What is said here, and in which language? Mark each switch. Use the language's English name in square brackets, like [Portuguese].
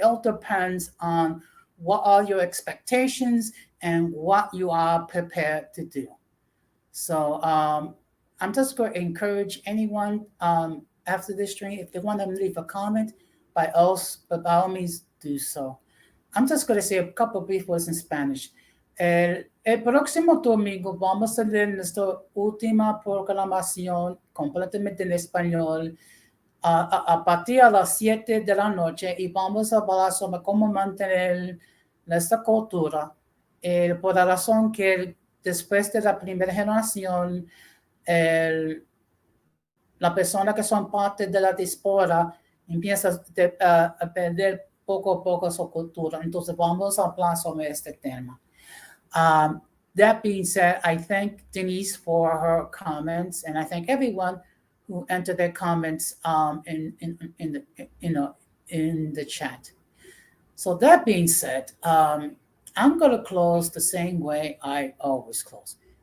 [English] It all depends on what are your expectations and what you are prepared to do. So I'm just going to encourage anyone after this stream, if they want to leave a comment, by all means do so. I'm just going to say a couple of brief words in Spanish. [Spanish] El próximo domingo vamos a leer nuestra última proclamación completamente en español a partir de las 7 de la noche, y vamos a hablar sobre cómo mantener nuestra cultura, por la razón que después de la primera generación, la persona que son parte de la diáspora empieza a perder poco a poco su cultura. Entonces vamos a hablar sobre este tema. [English] That being said, I thank Denise for her comments, and I thank everyone who entered their comments in the chat. So that being said, I'm going to close the same way I always close.